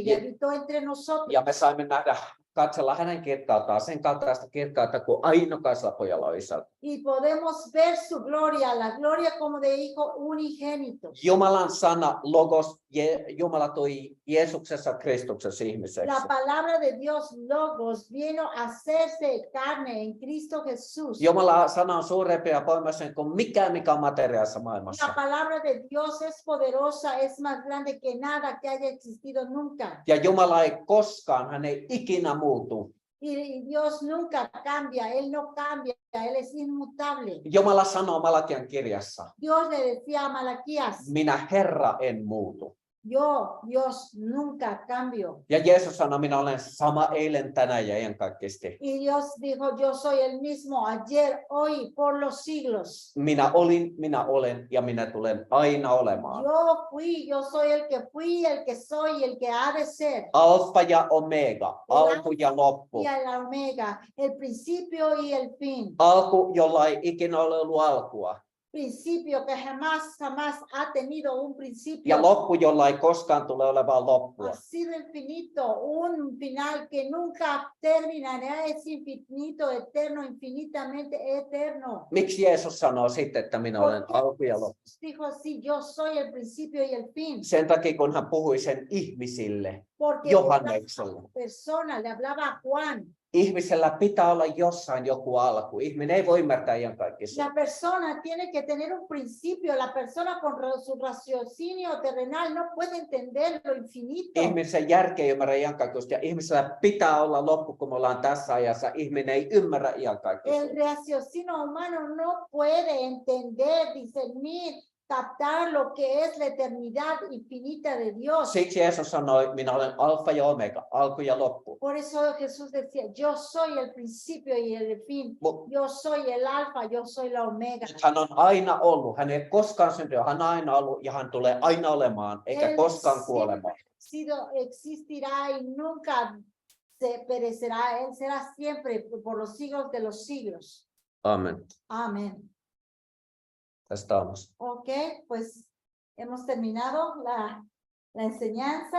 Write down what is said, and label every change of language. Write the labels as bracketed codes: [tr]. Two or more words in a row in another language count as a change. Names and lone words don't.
[fi] Ja- [es] habitó entre nosotros. [fi] Ja me saimme nähdä, katsella hänen kirkkauttaan, sen kaltaista kirkkautta kuin ainokaisella pojalla on isältä. [es] Y podemos ver su gloria, la gloria como de hijo unigénito. [fi] Jumalan sana, logos, Jumala toi Jeesuksessa Kristuksessa ihmiseksi. [es] La palabra de Dios, logos, vino a hacerse carne en Cristo Jesús. [fi] Jumalan sana on suurempi ja voimaisen kuin mikään, mikä on materiaalissa maailmassa. [es] La palabra de Dios es poderosa, es más grande que nada que haya existido nunca. [fi] Ja Jumala ei koskaan, hän ei ikinä muutu. [es] Y Dios nunca cambia, Él no cambia, Él es inmutable. [fi] Jumala sanoo Malakian kirjassa, [es] Dios le decía a Malaquías, [fi] minä Herra en muutu. [es] yo, Dios, nunca cambio. [fi] Ja Jeesus sanoi, minä olen sama eilen, tänään ja iankaikkisesti. [es] Y Dios dijo, yo soy el mismo ayer, hoy, por los siglos. [fi] Minä olin, minä olen ja minä tulen aina olemaan. [es] Yo fui, yo soy el que fui, el que soy, el que ha de ser. [fi] Alfa ja omega, alku ja loppu. [es] Y el omega, el principio y el fin. [fi] Alku, jolla ei ikinä ole ollut alkua. [es] Principio que jamás ha tenido un principio. [fi] Ja loppu, jolla ei koskaan tule olemaan loppua. [es] Ha sido infinito, un final que nunca terminará, es infinito, eterno, infinitamente eterno. [fi] Miksi Jeesus sanoo sitten, että minä olen alku ja loppu? [es] Dijo así, yo soy el principio y el fin. [fi] Sen takia, kun hän puhui sen ihmisille, [es] Porque [fi] Johannekselle. [es] persona le hablaba a Juan. [fi] Ihmisellä pitää olla jossain joku alku. Ihminen ei voi ymmärtää iankaikkisesti. La persona tiene que tener un principio. La persona con su raciocinio terrenal no puede entender lo infinito. Ihmisen järki ei ymmärrä iankaikkisesti ja ihmisellä pitää olla loppu, kun me ollaan tässä ajassa. Ihminen ei ymmärrä iankaikkisesti. [es] El raciocinio humano no puede entender, discernir, captar lo que es la eternidad infinita de Dios. Siksi Jeesus sanoi, minä olen alfa ja omega, alku ja loppu. Por eso Jesús decía, yo soy el principio y el fin. Yo soy el alfa, yo soy la omega. [fi] Hän on aina ollut, hän ei koskaan syntynyt, hän on aina ollut ja hän tulee aina olemaan, eikä koskaan kuolemaan. [es] Existirá y nunca se perecerá. Él será siempre por los siglos de los siglos. Amen. Amén. Estamos. Ok, pues hemos terminado la enseñanza.